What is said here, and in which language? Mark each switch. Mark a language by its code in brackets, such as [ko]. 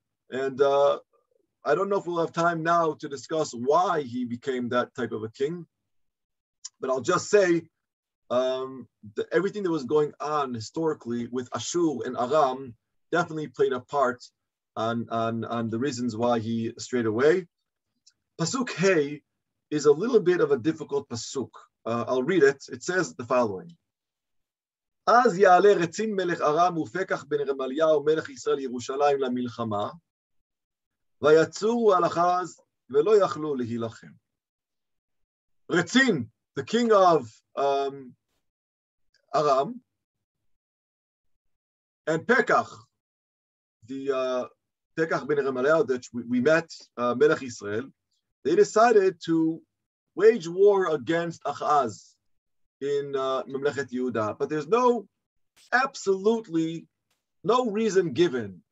[en] And I don't know if we'll have time now to discuss why he became that type of a king, but I'll just say everything that was going on historically with Ashur and Aram definitely played a part on the reasons why he strayed away. Pasuk Hey is a little bit of a difficult pasuk. I'll read it. It says the following. [he] אז יעלה רצין מלך ארם ופקח בן רמליהו מלך ישראל ירושלים למלחמה, ויצורו על אחז ולא יכלו להילחם. [en] Retzin, the king of Aram, and Pekach, the Pekach ben Remaliah that we met, Melech Yisrael, they decided to wage war against Achaz in Mamlechet Yehuda, but there's absolutely no reason given.